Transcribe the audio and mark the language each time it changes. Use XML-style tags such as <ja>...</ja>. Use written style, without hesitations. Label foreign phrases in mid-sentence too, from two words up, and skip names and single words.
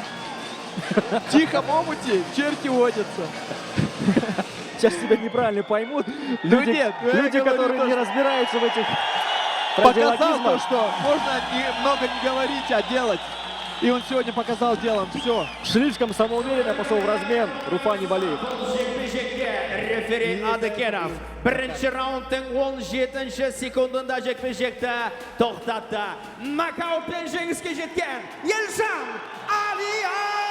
<ru>В тихом омуте черти водятся. Сейчас тебя неправильно поймут. Ну Люди, нет, ну я люди говорю которые то, не что- разбираются в этих Показал то, радиологизмах. что можно много не говорить, а делать. И он сегодня показал делом все. Слишком самоуверенно пошел в размен Руфани Валиев.</ru> <kk>Жекпе-жекке рефери Адыкенов. Бірінші раундтың 17 секундында жекпе-жекті тоқтатты. Нокаутпен жеңіске жеткен Елжан Алиаскар!</kk>